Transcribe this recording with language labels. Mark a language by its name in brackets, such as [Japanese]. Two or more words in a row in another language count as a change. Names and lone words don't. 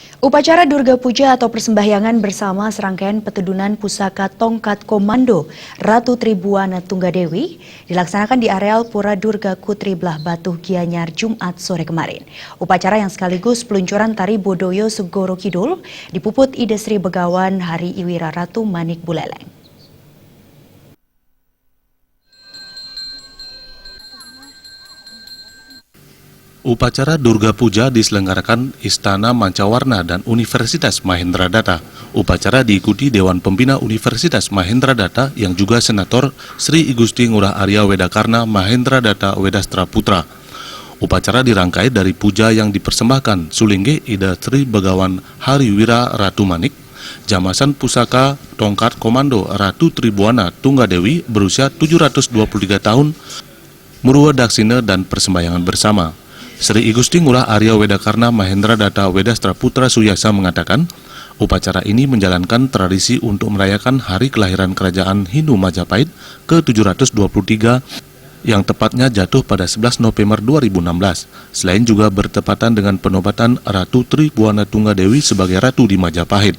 [Indonesian] Upacara Durga Puja atau persembahyangan bersama serangkaian petedunan pusaka tongkat komando Ratu Tribuana Tunggadewi dilaksanakan di areal Pura Durga Kutri Belah Batu Gianyar Jumat sore kemarin. Upacara yang sekaligus peluncuran tari Bodoyo Segoro Kidul dipuput Ide Sri Begawan Hari Iwira Ratu Manik Buleleng. Upacara Durga Puja diselenggarakan Istana Mancawarna dan Universitas Mahendradatta. Upacara diikuti Dewan Pembina Universitas Mahendradatta yang juga Senator Sri Igusti Ngurah Arya Wedakarna Mahendradatta Wedastra Putra. Upacara dirangkai dari puja yang dipersembahkan Sulingge Ida Sri Begawan Hari Wira Ratu Manik, jamasan pusaka tongkat komando Ratu Tribuana Tunggadewi berusia 723 tahun, Murwa Daksina dan persembahyangan bersama. Sri Igusti Ngurah Arya Wedakarna Mahendradatta Wedastra Putra Suyasa mengatakan, upacara ini menjalankan tradisi untuk merayakan hari kelahiran Kerajaan Hindu Majapahit ke-723 yang tepatnya jatuh pada 11 November 2016. Selain juga bertepatan dengan penobatan Ratu Tribuana Tunggadewi sebagai Ratu di Majapahit.